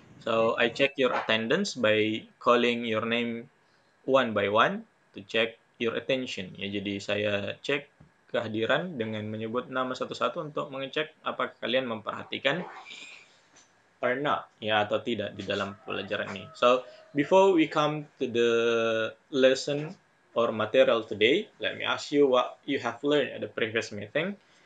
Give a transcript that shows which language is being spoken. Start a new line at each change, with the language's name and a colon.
English: So I check your attendance by calling your name one by one to check your attention.
Indonesian: Ya, jadi saya cek kehadiran dengan menyebut nama satu-satu untuk mengecek apakah kalian memperhatikan
English: or not,
Indonesian: ya, atau tidak di dalam pelajaran ini.
English: So before we come to the lesson or material today, let me ask you what you have learned at the previous meeting.